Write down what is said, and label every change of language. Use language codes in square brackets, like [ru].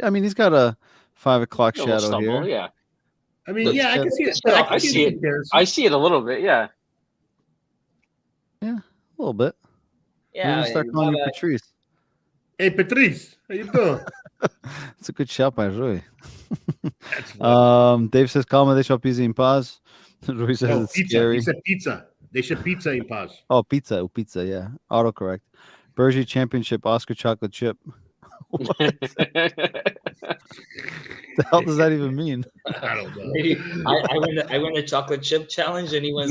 [en] I mean, he's got a 5 o'clock shadow here. Yeah. I mean, I can see it. I see it a little bit. Yeah. Yeah, a little bit. Yeah. We're gonna start calling you Patrice. Hey, Patrice, how you doing? It's a good shout by Rui. Dave says, [pt] calma, deixa o pizza em paz. [en] Rui says it's pizza. scary. He said pizza. They should pizza in paz. Oh, pizza, yeah. Autocorrect. Bergie Championship, Oscar Chocolate Chip. What the hell does that even mean? I don't know. I win a chocolate chip challenge and he wins